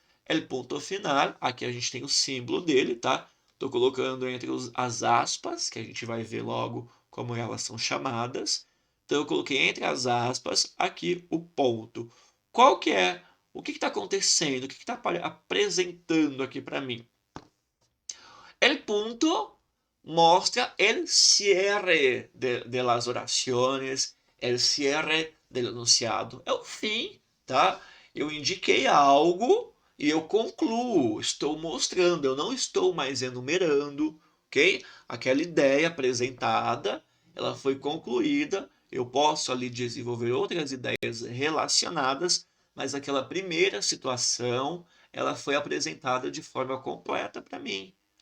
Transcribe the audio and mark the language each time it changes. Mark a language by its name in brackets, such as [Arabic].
[Spanish] El punto final, [Portuguese] aqui a gente tem o símbolo dele, tá? Estou colocando entre as aspas, que a gente vai ver logo como elas são chamadas. Então eu coloquei entre as aspas aqui o ponto. Qual que é? O que está acontecendo? O que está apresentando aqui para mim? [Spanish] El punto mostra el cierre de las oraciones, el cierre del enunciado. [Portuguese] É o fim, tá? Eu indiquei algo e eu concluo, estou mostrando, eu não estou mais enumerando, ok? Aquela ideia apresentada, ela foi concluída, eu posso ali desenvolver outras ideias relacionadas, mas aquela primeira situação, ela foi apresentada de forma completa para mim.